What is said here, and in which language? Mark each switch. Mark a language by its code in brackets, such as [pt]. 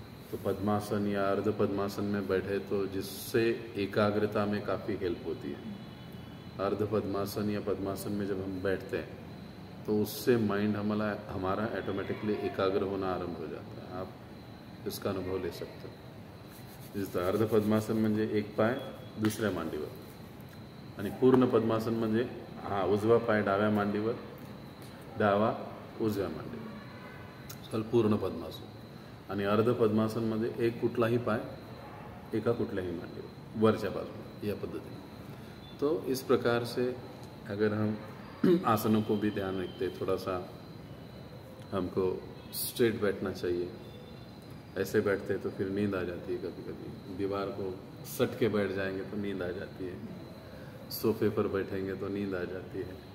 [hi] तो पद्मासन या अर्ध पद्मासन में बैठे तो जिससे एकाग्रता में काफ़ी हेल्प होती है। अर्ध पद्मासन या पद्मासन में जब हम बैठते हैं तो उससे माइंड हमारा ऑटोमेटिकली एकाग्र होना आरंभ हो जाता है। आप इसका अनुभव ले सकते हो। [mr] जिस अर्ध पद्मासन म्हणजे एक पाय दुसऱ्या मांडीवर आणि पूर्ण पद्मासन म्हणजे उजवा पाय डाव्या मांडीवर, डावा उजव्या मांडीवर, पूर्ण पद्मासन। आणि अर्ध पद्मासन मध्ये एक कुठलाही पाय एका कुठल्याही मांडीवर वरच्या बाजूला, या पद्धतीने। [hi] तो इस प्रकार से अगर हम आसनों को भी ध्यान रखते, थोड़ा सा हमको स्ट्रेट बैठना चाहिए। ऐसे बैठते तो फिर नींद आ जाती है, कभी कभी दीवार को सट के बैठ जाएंगे तो नींद आ जाती है, सोफे पर बैठेंगे तो नींद आ जाती है।